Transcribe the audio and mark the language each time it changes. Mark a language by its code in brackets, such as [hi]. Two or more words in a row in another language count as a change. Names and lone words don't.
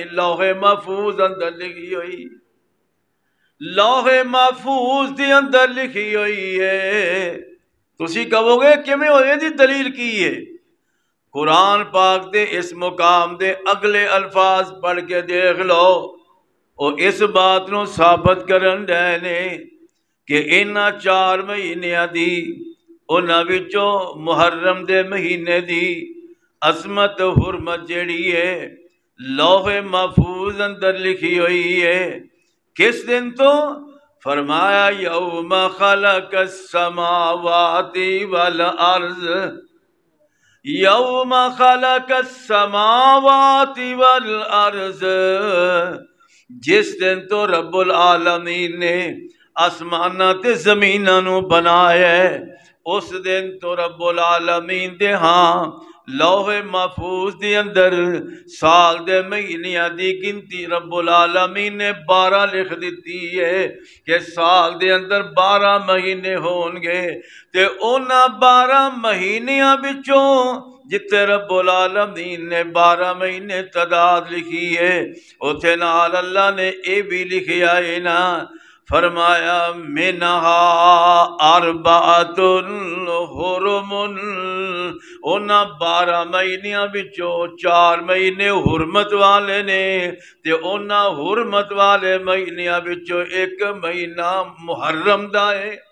[pa] لوح محفوظ اندر لکھی ہوئی، لوح محفوظ دے اندر لکھی ہوئی ہے۔ تسی کہو گے کیویں ہوئے دی دلیل کی ہے؟ قرآن پاک دے اس مقام دے اگلے الفاظ پڑھ کے دیکھ لو، اور اس بات نو ثابت کرن رہے نے کہ انہاں 4 مہینیاں دی، انہاں وچوں محرم دے مہینے دی عظمت حرمت جیڑی ہے لوح محفوظ اندر لکھی ہوئی ہے۔ کس دن تو؟ [ar] فرمایا یوم خلق السماوات والارض، یوم خلق السماوات والارض، [pa] جس دن تو رب العالمین نے آسماناں تے زمیناں نو بنایا ہے، اس دن تو رب العالمین دے ہاں لوح محفوظ دے اندر سال دے مہینیاں دی گنتی رب العالمین نے 12 لکھ دیتی ہے کہ سال دے اندر 12 مہینے ہون گے، تے اونا 12 مہینیاں بچوں جتے رب العالمین نے 12 مہینے تعداد لکھی ہے، اوتھے نال اللہ نے اے بھی لکھیا ہے نا، فرمایا [ar] منہا اربعۃ حرم، [pa] اونا 12 مہینیاں بچوں 4 مہینے حرمت والے نے، تے اونا حرمت والے مہینیاں بچوں ایک مہینہ محرم دا ہے۔